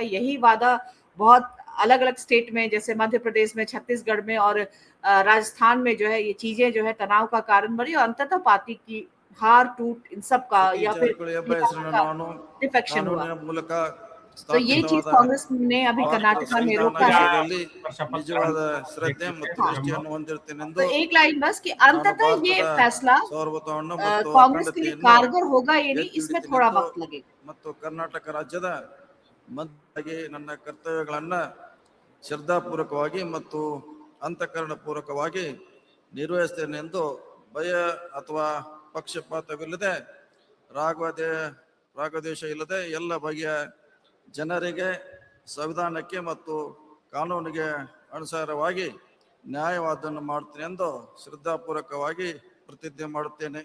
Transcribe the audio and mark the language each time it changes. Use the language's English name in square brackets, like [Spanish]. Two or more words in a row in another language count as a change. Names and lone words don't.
[Hindi] यही वादा बहुत अलग अलग स्टेट में, जैसे मध्य प्रदेश में, छत्तीसगढ़ में और राजस्थान में जो है ये चीजें जो है तनाव का कारण बनी, और अंततः पार्टी की हार टूट इन सब का या फिर डिफेक्शन हुआ। तो ये चीज कांग्रेस ने अभी कर्नाटक में रोका है। [Kannada] ನಿಜವಾದ ಶ್ರದ್ಧೆ ಮತ್ತು ನಿಷ್ಠೆಯನ್ನು ಹೊಂದಿರುತ್ತೇನೆಂದು [Hindi] तो एक लाइन बस कि अंततः ये फैसला [Kannada] ಸಾರ್ವಭೌಮವನ್ನು ಮತ್ತು [Hindi] कांग्रेस के लिए [Kannada] ಅಖಂಡತೆಯನ್ನು [Hindi] कारगर होगा, ये नहीं, इसमें थोड़ा [Kannada] ಎತ್ತಿ [Hindi] वक्त लगेगा। [Kannada] ಮತ್ತು ಕರ್ನಾಟಕ ರಾಜ್ಯದ ಮಂತ್ರಿಯಾಗಿ ನನ್ನ ಕರ್ತವ್ಯಗಳನ್ನ ಶ್ರದ್ಧಾಪೂರ್ವಕವಾಗಿ ಮತ್ತು ಅಂತಃಕರಣ ಪೂರ್ವಕವಾಗಿ ನಿರ್ವಹಿಸುತ್ತೇನೆಂದು ಭಯ ಅಥವಾ ಪಕ್ಷಪಾತವಿಲ್ಲದೆ ರಾಗದ್ವೇಷ ಇಲ್ಲದೆ ಎಲ್ಲ ಬಗೆಯ ಜನರಿಗೆ, ಸಂವಿಧಾನಕ್ಕೆ ಮತ್ತು ಕಾನೂನಿಗೆ ಅನುಸಾರವಾಗಿ ನ್ಯಾಯವಾದವನ್ನು ಮಾಡುತ್ತೇನೆ ಎಂದು ಶ್ರದ್ಧಾಪೂರ್ವಕವಾಗಿ ಪ್ರತಿಜ್ಞೆ ಮಾಡುತ್ತೇನೆ.